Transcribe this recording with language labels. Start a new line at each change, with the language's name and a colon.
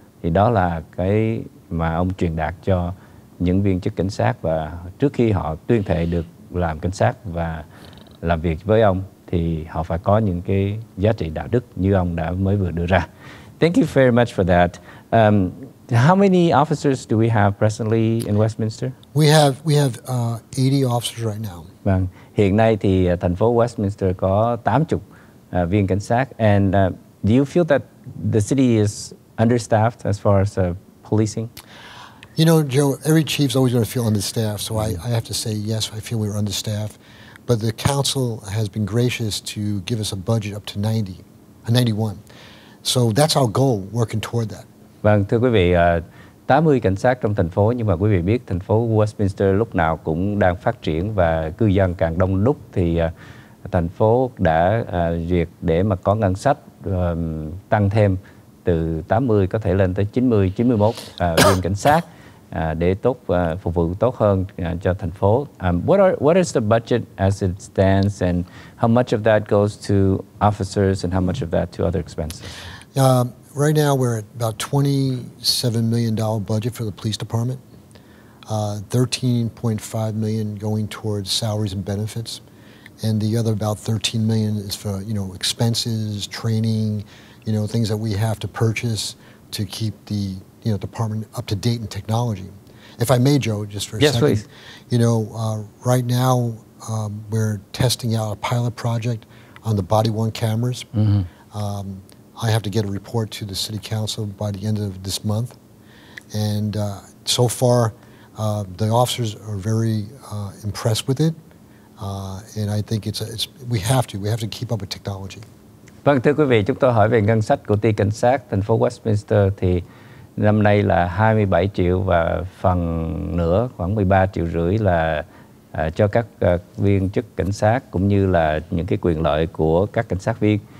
Vietnamese: Thì đó là cái mà ông truyền đạt cho những viên chức cảnh sát, và trước khi họ tuyên thệ được làm cảnh sát và làm việc với ông thì họ phải có những cái giá trị đạo đức như ông đã mới vừa đưa ra.
English: Thank you very much for that. How many officers do we have presently in Westminster? We have 80 officers right now.
Vietnamese: Vâng, hiện nay thì thành phố Westminster có 80 viên cảnh sát.
English: And do you feel that the city is understaffed as far as policing? You know, Joe, every chief's always going to feel understaffed, so I have to say yes, I feel we were understaffed. But the council has been gracious to give us a budget up to 91. So that's our goal, working toward that.
Vietnamese: Vâng, thưa quý vị, 80 cảnh sát trong thành phố, nhưng mà quý vị biết thành phố Westminster lúc nào cũng đang phát triển và cư dân càng đông đúc, thì thành phố đã duyệt để mà có ngân sách tăng thêm từ 80 có thể lên tới 90, 91 viên cảnh sát để phục vụ tốt hơn cho thành phố.
English: What is the budget as it stands, and how much of that goes to officers and how much of that to other expenses? Right now we're at about $27 million budget for the police department. 13.5 million going towards salaries and benefits, and the other about 13 million is for expenses, training, things that we have to purchase to keep the department up to date in technology. If I may, Joe, just for a second. Yes, please. Right now we're testing out a pilot project on the body-worn cameras. Mm-hmm. I have to get a report to the city council by the end of this month, and so far the officers are very impressed with it, and I think we have to keep up with technology.
Vietnamese: Vâng, thưa quý vị, chúng tôi hỏi về ngân sách của ty cảnh sát thành phố Westminster thì năm nay là 27 triệu và phần nữa khoảng 13,5 triệu là cho các viên chức cảnh sát, cũng như là những cái quyền lợi của các cảnh sát viên.